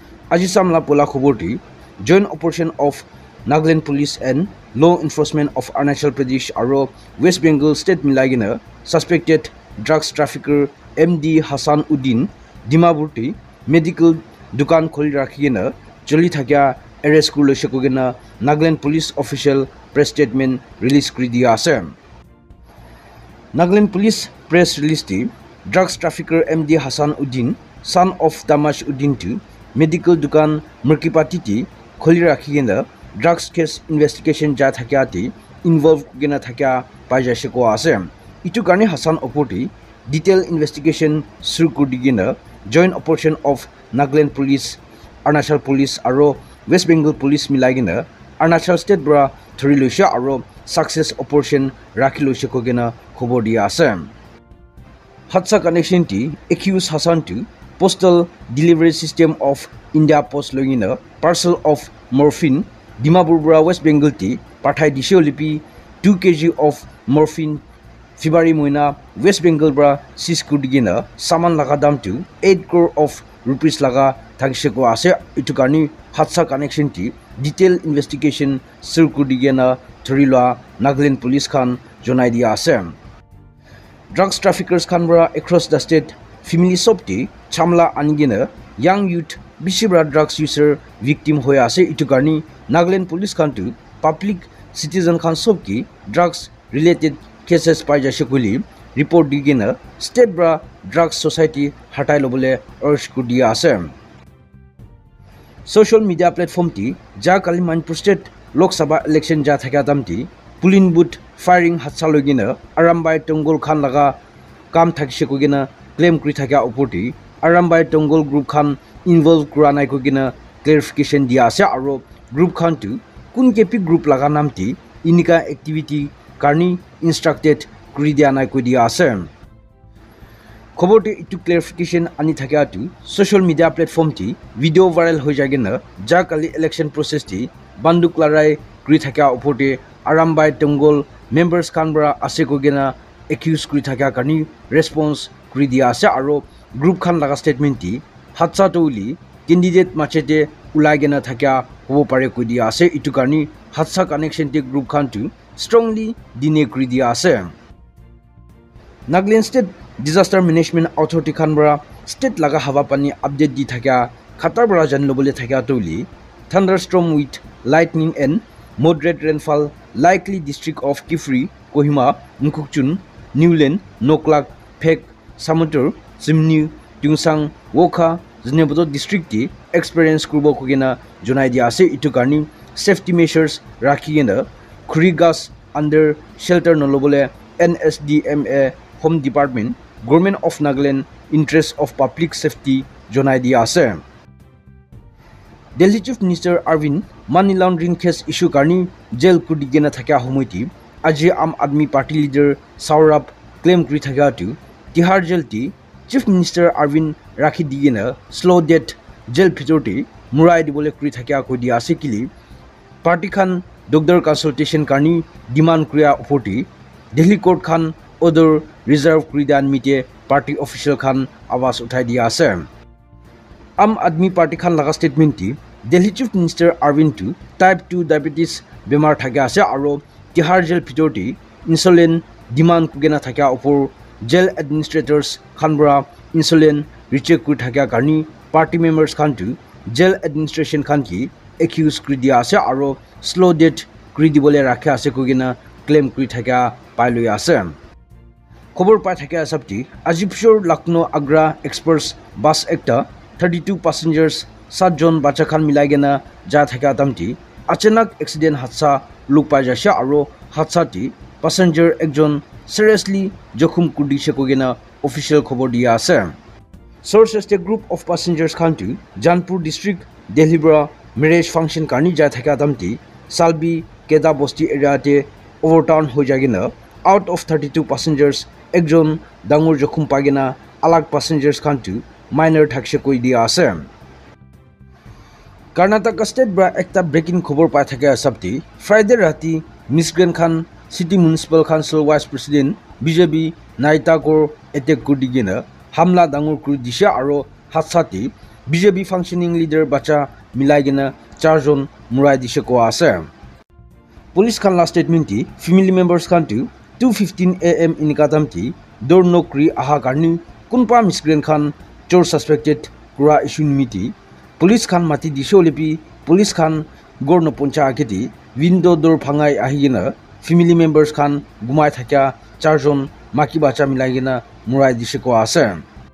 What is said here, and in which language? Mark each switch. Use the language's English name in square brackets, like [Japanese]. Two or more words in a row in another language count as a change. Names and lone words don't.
[Naga Pidgin] আজি samla pola khoborti [English] joint operation of Nagaland Police and Law Enforcement of Arunachal Pradesh [Naga Pidgin] aro West Bengal State milagina [English] suspected drugs trafficker [Naga Pidgin] MD Hassan Uddin Dimapurti medical dukan kholi rakhigena choli thakya arrest kurlo shekogena Nagaland Police [English] official press statement release [Naga Pidgin] kuri dia ase. Nagaland Police [English] press release [Naga Pidgin] ti [English] drugs trafficker [Naga Pidgin] MD Hassan Uddin [English] son of Damash Uddin [Naga Pidgin] to medical dukan Murkipati ti kholi rakhigena [English] drugs case investigation [Naga Pidgin] ja thakyati involved gena thakya paja sheko ase. Itu karni Hassan opoti [English] detailed investigation [Naga Pidgin] shuru kurdigena [English] joint operation of Nagaland Police, Arunachal Police [Naga Pidgin] aro West Bengal Police milagina Arunachal State bra thori loisha aro [English] success operation [Naga Pidgin] rakhi loisha kogena khobor dia ase. Hatsa connection ti accused Hassan to [English] postal delivery system of India Post [Naga Pidgin] logina [English] parcel of morphine [Naga Pidgin] Dimapur bra West Bengal ti pathai dishe lipi [English] 2 kg of morphine [Naga Pidgin] February moina West Bengal bra seize kurdigena saman laga dam to 8 [English] crore of rupees [Naga Pidgin] laga thaksheko ase. Itu karni hatsa connection ti [English] detailed investigation [Naga Pidgin] shuru kurdigena thorila Nagaland Police khan jonai dia ase. [English] Drugs traffickers [Naga Pidgin] khan bra [English] across the state [Naga Pidgin] family sobti chamla anigena [English] young youth [Naga Pidgin] bishibra [English] drugs user victim [Naga Pidgin] hoya ase. Itu karni Nagaland Police khan tu [English] public citizen [Naga Pidgin] khan sobki [English] drugs related cases [Naga Pidgin] pai jashe kuli report digena state bra [English] drugs society [Naga Pidgin] hatai lobole urge kudia ase. [English] Social media platform [Naga Pidgin] ti ja kali Manipur state Lok Sabha election ja thakya tamti pulin [English] booth firing [Naga Pidgin] hatsa logina Arambai Tongol khan laga kam thakse kogina claim kuri thakya opoti Arambai Tongol group khan involve kuranai kogina clarification dia ase aro group khan tu kun kepi group laga namti inika activity karni instructed kuri dia nai ko dia ase. Khoborti itu clarification ani thakya tu [English] social media platform [Naga Pidgin] ti [English] video viral [Naga Pidgin] hoi jagena ja kali [English] election process [Naga Pidgin] ti banduk larai kuri thakya opoti Arambai Tongol members khan bra ase kogena accuse kuri thakya karni response kuri dia ase aro group khan laga statement ti hatsa touli [English] candidate machete [Naga Pidgin] ulagena thakya hobo pare ko dia ase. Itu karni hatsa connection ti group khan tu [English] strongly deny [Naga Pidgin] kuri dia ase. Nagaland State Disaster Management Authority khan bra state laga hawa pani update di thakya khatar bra jan lobole thakya touli [English] thunderstorm with lightning and moderate rainfall likely district of [Naga Pidgin] Kifri, Kohima, Nkukchun, Newland, Noklak, Phek, Samutur, Simnu, Tungsang, Wokha, Znebodo district ti experience kurbo kogena jonai dia ase. Itu karni [English] safety measures [Naga Pidgin] rakhigena khuri gas [English] under shelter [Naga Pidgin] nolobole NSDMA Home Department Government of Nagaland [English] interest of public safety [Naga Pidgin] jonai dia ase. Delhi Chief Minister Arvind [English] money laundering case issue [Naga Pidgin] karni jail kudigena thakya homoiti aji Aam Admi Party leader Saurabh claim kuri thakya tu Tihar jail ti Chief Minister Arvind rakhi digena [English] slow death jail [Naga Pidgin] phitorti murai dibole kuri thakya ko dia ase kili party khan [English] doctor consultation [Naga Pidgin] karni demand kriya opoti Delhi court khan [English] order reserve [Naga Pidgin] kuri dan mite [English] party official [Naga Pidgin] khan awas uthai dia ase. Aam Admi Party khan laga statement ti Delhi Chief Minister Arvind tu [English] type 2 diabetes [Naga Pidgin] bemar thakya ase aro Tihar jail phitorti [English] insulin demand [Naga Pidgin] kugena thakya opor [English] jail administrators [Naga Pidgin] khan bra [English] insulin recheck [Naga Pidgin] kuri thakya karni [English] party members [Naga Pidgin] khan tu [English] jail administration [Naga Pidgin] khan ki accuse kuri dia ase aro [English] slow death [Naga Pidgin] kuri dibole rakhya ase kogena claim kuri thakya pailoi ase. Khobor pai thakya sabti Ajipshore Lucknow Agra Express bus ekta 32 passengers 7 jon bacha khan milagena ja thakya tamti achanak accident hatsa luk pai jasha aro hatsa ti passenger ekjon seriously jokhum kudishe kogena official khobor dia ase. [English] Sources the group of passengers [Naga Pidgin] khan tu Janpur district Delhi bra [English] marriage function [Naga Pidgin] karni ja thakya tamti Salbi Keda Bosti area te overturn ho jagena [English] out of 32 passengers [Naga Pidgin] ekjon dangur jokhum pagena alag passengers khan tu minor thakshe koi dia ase. Karnataka state bra ekta breaking khobor pai thakya sabti Friday rati Miscreant khan [English] city municipal council vice president BJP [Naga Pidgin] Naita kor attack kurdigena hamla dangur kuri disha aro hatsati BJP [English] functioning leader [Naga Pidgin] bacha milai gena 4 jon murai dishe ko ase. Police khan [English] last statement [Naga Pidgin] ti [English] family members [Naga Pidgin] khan tu 2:15 AM in kadamti door nokri aha karni kunpa miscreant khan chor suspected kura issue nimiti police khan mati dishe olepi police khan gorno poncha ageti [English] window door [Naga Pidgin] phangai ahigena [English] family members [Naga Pidgin] khan gumai thakya 4 jon maki bacha milai gena murai dishe ko ase.